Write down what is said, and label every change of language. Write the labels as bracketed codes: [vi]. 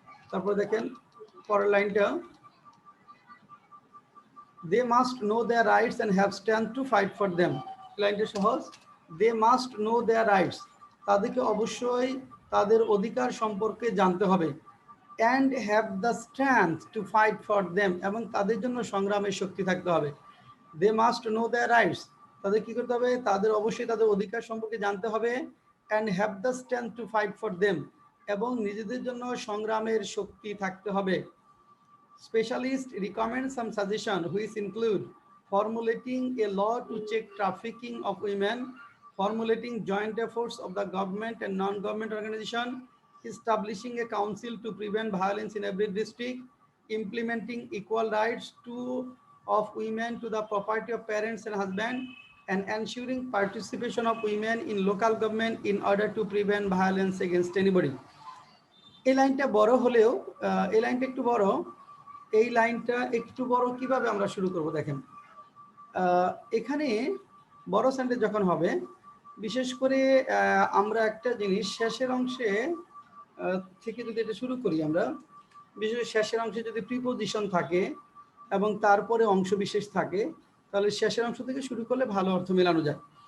[bn] তারপর দেখেন পরের লাইনটা, [en] they must know their rights and have strength to fight for them. [bn] লাইনটা সহজ, [en] they must know their rights, [bn] তাদেরকে অবশ্যই তাদের অধিকার সম্পর্কে জানতে হবে, [en] and have the strength to fight for them, [bn] এবং তাদের জন্য সংগ্রামের শক্তি থাকতে হবে। [en] they must know their rights, [bn] তাদের কি করতে হবে, তাদের অবশ্যই তাদের অধিকার সম্পর্কে জানতে হবে, [en] and have the strength to fight for them, [bn] এবং নিজেদের জন্য সংগ্রামের শক্তি থাকতে হবে। [en] Specialists recommend some suggestions which include formulating a law to check trafficking of women, formulating joint efforts of the government and non-government organization, establishing a council to prevent violence in every district, implementing equal rights of women to the property of parents and husband, and ensuring participation of women in local government in order to prevent violence against anybody. [bn] এই লাইনটা বড় হলেও এই লাইনটা একটু বড়, এই লাইনটা একটু বড় কিভাবে আমরা শুরু করব দেখেন, এখানে বড় সেন্টেন্স যখন হবে, বিশেষ করে আমরা একটা জিনিস শেষের অংশে থেকে যদি এটা শুরু করি, আমরা বিশেষ করে শেষের অংশে যদি প্রিপোজিশন থাকে এবং তারপরে অংশ বিশেষ থাকে, তাহলে শেষের অংশ থেকে শুরু করলে ভালো অর্থ মেলানো যায়।